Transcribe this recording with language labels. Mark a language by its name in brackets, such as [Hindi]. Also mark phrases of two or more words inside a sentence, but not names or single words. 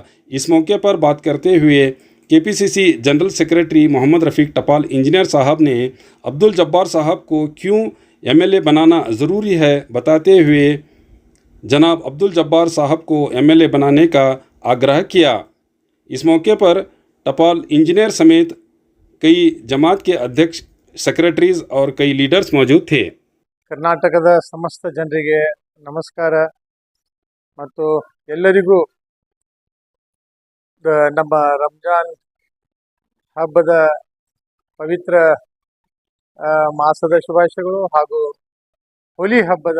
[Hindi] इस मौके पर बात करते हुए केपीसीसी जनरल सेक्रेटरी मोहम्मद रफ़ीक टपाल इंजीनियर साहब ने अब्दुल जब्बार साहब को क्यों एमएलए बनाना ज़रूरी है बताते हुए जनाब अब्दुल जब्बार साहब को एमएलए बनाने का आग्रह किया। इस मौके पर टपाल इंजीनियर समेत कई जमात के अध्यक्ष, सेक्रेटरीज और कई लीडर्स मौजूद थे। [Kannada] कर्नाटकದ समस्त ಜನರಿಗೆ ನಮಸ್ಕಾರ ಮತ್ತು ಎಲ್ಲರಿಗೂ ನಮ್ಮ ರಂಜಾನ್ ಹಬ್ಬದ ಪವಿತ್ರ ಮಾಸದ ಶುಭಾಶಯಗಳು ಹಾಗೂ ಹೋಲಿ ಹಬ್ಬದ